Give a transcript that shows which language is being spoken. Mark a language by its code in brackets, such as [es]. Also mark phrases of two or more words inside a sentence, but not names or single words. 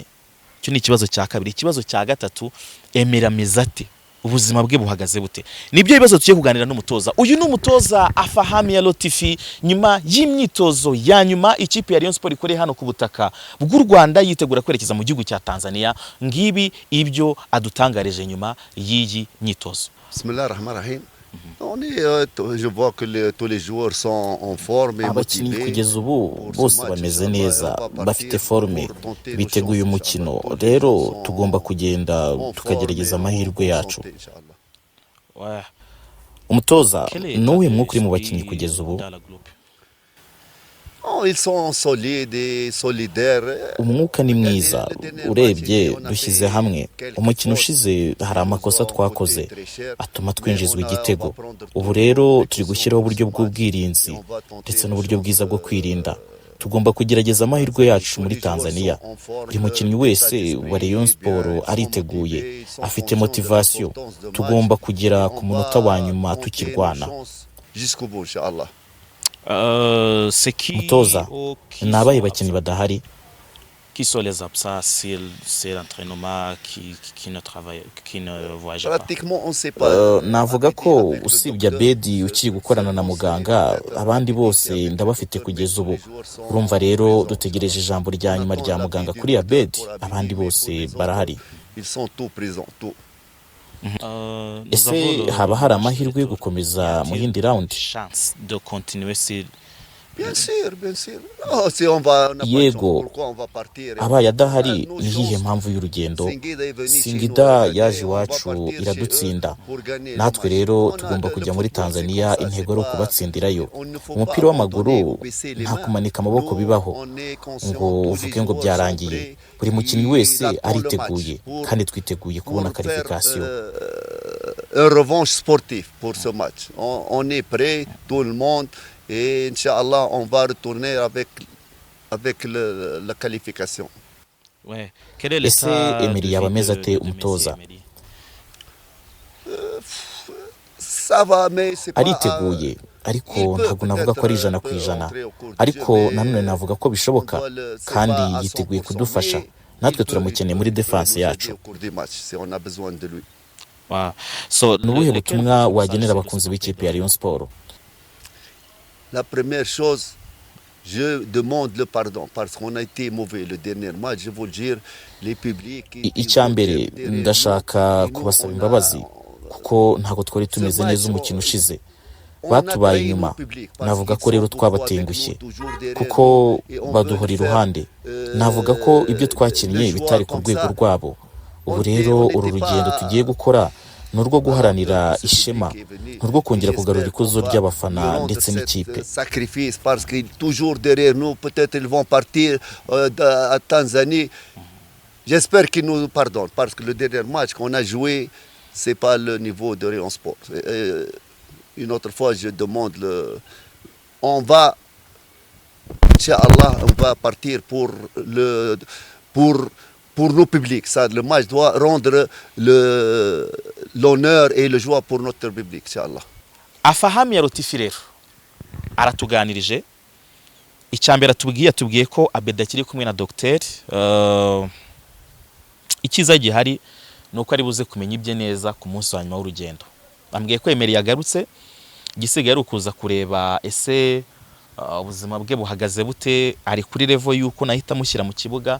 [rw] Icyo ni ikibazo cya kabiri. Ikibazo cya gatatu, Emera Mezate ubuzima bwe buhagaze bute? Nibyo bibazo tugiye kuganira n'umutoza. Uyu ni umutoza Afahami ya Lotifi, nyuma y'imyitozo ya nyuma ikipe ya Rayon Sport ikoreye hano ku butaka bw'u Rwanda yitegura kwerekeza mu gihugu cya Tanzania. Ngibi ibyo adutangarije nyuma y'iyi myitozo. [fr] Bismillahirrahmanirrahim. Je vois que tous les joueurs sont en forme et motivés. [rw] Kugeza ubu bose bameze neza, bafite forme, biteguye umukino. Rero tugomba kugenda tukagerageza amahirwe yacu. Umutoza, nuwe mwuka uri mu bakinnyi kugeza ubu? [fr] Ils sont solides et solidaires. [rw] Umwuka ni mwiza, urebye dushyize hamwe. Umukino ushize hari amakosa twakoze atuma twinjizwa igitego. Ubu rero turi gushyiraho uburyo bw'ubwirinzi ndetse n'uburyo bwiza bwo kwirinda. Tugomba kugerageza amahirwe yacu muri Tanzania. Buri mukinnyi wese wa Rayon Sport ariteguye, afite motivation. Tugomba kugera ku munota wa nyuma tukirwana. Mutoza, nabaye bakinnyi badahari? [fr] Qui sont les absents c'est l'entraînement qui ne travaille, qui ne voyage pas? Pratiquement on sait pas. [rw] Navuga ko usibye Abedi ukiri gukorana na muganga, abandi bose ndabafite kugeza ubu. Urumva rero dutegereje ijambo rya nyuma rya muganga kuri Abedi, abandi bose barahari. [fr] Ils sont tous présents, tous. [rw] Ese haba hari amahirwe yo gukomeza mu yindi round? [fr] Chance de continuer sur Bien sûr, bien sûr. Oh, si on va, [rw] Yego, abaye adahari ni iyihe mpamvu y'urugendo? Singida yaje iwacu iradutsinda, natwe rero tugomba kujya muri Tanzania, intego ari ukubatsindirayo. Umupira w'amaguru nta kumanika amaboko bibaho ngo uvuge ngo byarangiye. Buri mukinnyi wese ariteguye kandi twiteguye kubona qualification. [fr] Un revanche sportif pour ce match. On est prêt, tout le monde. Et Inch'Allah, on va retourner avec la qualification. Ouais. Quel est l'état [rw] Emery yaba ameze ate umutoza? [fr] Ça va, mais c'est pas... [rw] Ariteguye, ariko ntabwo navuga ko ari 100%. Ariko nanone navuga ko bishoboka kandi yiteguye kudufasha. Natwe turamukeneye muri defense yacu. Nubuhe butumwa wagenera abakunzi b'ikipe ya Rayon Sport? [fr] La première chose, je demande le pardon parce qu'on a été mauvais le dernier match. Je veux dire, les publics. [rw] Icyambere ndashaka kubasaba imbabazi kuko ntago twari tumeze neza umukino ushize. Batubaye inyuma. Navuga ko rero twabatengushye kuko baduhora iruhande. Navuga ko ibyo twakinnye bitari ku rwego rwabo. Ubu rero uru rugendo tugiye gukora ni urwo guharanira ishema, ni urwo kongera kugarura ikuzo ry'abafana ndetse n'ikipe. [fr] Sacrifice parce que toujours derrière nous, peut-être ils vont partir à Tanzanie. J'espère qu'ils nous pardonnent parce que le dernier match qu'on a joué, c'est pas le niveau de Rayon Sport. Une autre fois, je demande on va, Inch'Allah, on va partir pour nos publics. Ça, le match doit rendre l'honneur et le joie pour notre public, Inch'Allah. [rw] Afahami ya Rotifi rero aratuganirije. Icyambere atubwiye ko Abedi akiri kumwe na Dr. Ikiza gihari nuko ari buze kumenya ibye neza ku munsi wa nyuma w'urugendo. Ambwiye ko Emery yagarutse, gisigaye ari ukuza kureba ese ubuzima bwe buhagaze bute, ari kuri level yuko nahita mushyira mu kibuga.